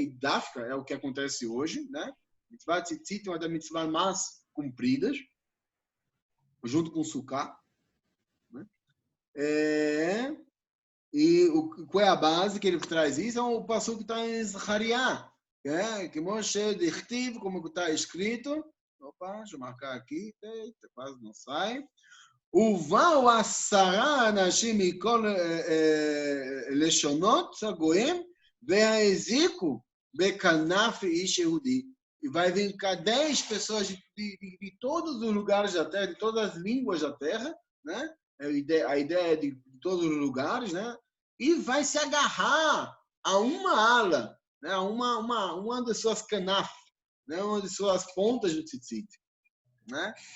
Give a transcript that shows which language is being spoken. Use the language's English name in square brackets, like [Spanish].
[Portuguese] E Dafka é o que acontece hoje, né? Mitzvah tzitzit é uma das mitzvahs mais cumpridas, junto com Sukkah, né? E qual é a base que ele traz isso? É o passo que está em Zachariah, que Moshe Dichtiv, como está escrito. Opa, deixa eu marcar aqui, quase não sai. [Hebrew] ובאו 10 אנשים מכל לשונות הגויים והזיקו בכנף איש יהודי. [Portuguese] E vai vir 10 pessoas de todos os lugares da terra, de todas as línguas da terra, né? A ideia é de todos os lugares, né? E vai se agarrar a uma ala, né? A uma das suas canaf, né? Uma de suas pontas do tzitzit, né?